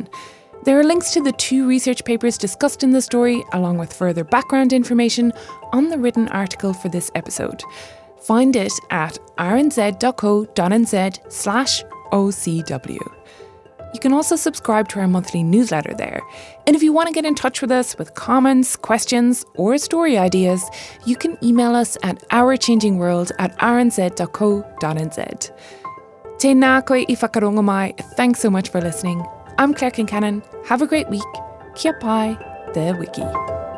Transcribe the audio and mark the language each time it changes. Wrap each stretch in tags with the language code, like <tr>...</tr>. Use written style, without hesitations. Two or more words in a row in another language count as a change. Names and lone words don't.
<en>There are links to the 2 research papers discussed in the story, along with further background information on the written article for this episode. Find it at rnz.co.nz/OCW. You can also subscribe to our monthly newsletter there. And if you want to get in touch with us with comments, questions, or story ideas, you can email us at ourchangingworld@rnz.co.nz.</en> <mi>Tēnā koe I whakarongo mai.</mi> <en>Thanks so much for listening. I'm Claire Kincannon. Have a great week.</en> <mi>Kia pai, the wiki.</mi>